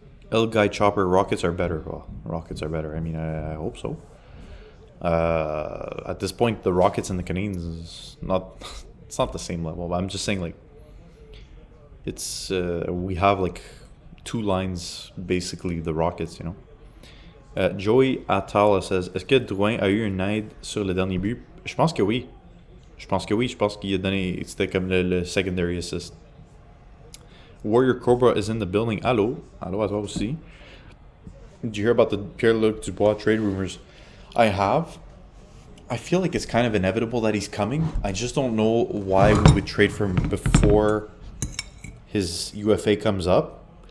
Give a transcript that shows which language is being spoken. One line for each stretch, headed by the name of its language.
English: L Guy Chopper, Rockets are better. Well, Rockets are better. I mean, I hope so. At this point, the Rockets and the Canadiens is not... It's not the same level. But I'm just saying, like, it's... we have, like, 2 lines, basically, the Rockets, you know.
French: Joey Atala says, est-ce que Drouin a eu une aide sur le dernier but? Je pense que oui. Je pense qu'il a donné... C'était comme le
English: secondary assist. Warrior Cobra is in the building.
French: Allô? Allô à toi aussi.
English: Did you hear about the Pierre-Luc Dubois trade rumors? I have. I feel like it's kind of inevitable that he's coming. I just don't know why we would trade for him before his UFA comes up.